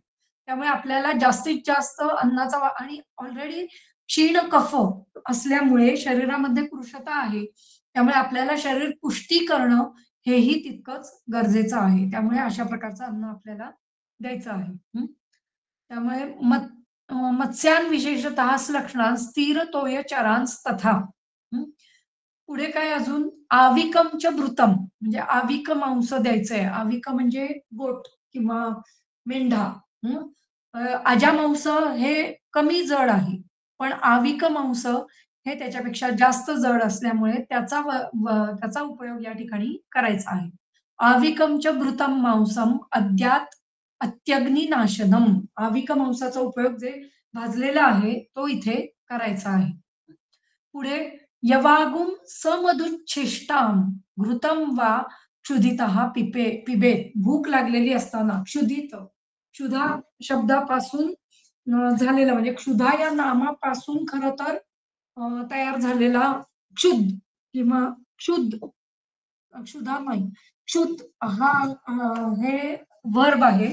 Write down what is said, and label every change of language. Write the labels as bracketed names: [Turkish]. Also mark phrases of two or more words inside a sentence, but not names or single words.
[Marathi] त्यामुळे आपल्याला जास्तीत जास्त अन्नाचा आणि ऑलरेडी क्षीण कफ असल्यामुळे शरीरामध्ये कृशता आहे. त्यामुळे आपल्याला शरीर पुष्टी करणं हेही तितकंच गरजेचं आहे. त्यामुळे अशा प्रकारचं अन्न आपल्याला द्यायचं आहे. [Sanskrit] त्यामुळे मत्स्यान् विशेषतः लक्षणां स्थिर तोय चरांस तथा. [Marathi] पुढे काय अजून [Sanskrit] आविकमच भृतम [Marathi] म्हणजे आविक मांस द्यायचंय. आविक म्हणजे गोट किंवा मेंढा. हं. अजामांस हे कमी जड आहे. पण आविक मांस हे त्याच्यापेक्षा जास्त जड असल्यामुळे त्याचा उपयोग या ठिकाणी करायचा आहे. [Sanskrit] आविकमच भृतम मांसम अद्यात अत्यग्निनाशनम. [Marathi] आविक मांसाचा उपयोग जे भाजलेला आहे तो इथे करायचा आहे. [Sanskrit] पुढे यवागुम समदुच्छिष्टाम घृतम वा क्षुधितः पिबेत. [Marathi] भूक लागलेली असताना क्षुधित क्षुधा शब्दापासून झालेला म्हणजे क्षुधा या नामापासून खरं तर तयार झालेला क्षुध किंवा क्षुध क्षुधा नाही क्षुध हा हे वर्ब आहे.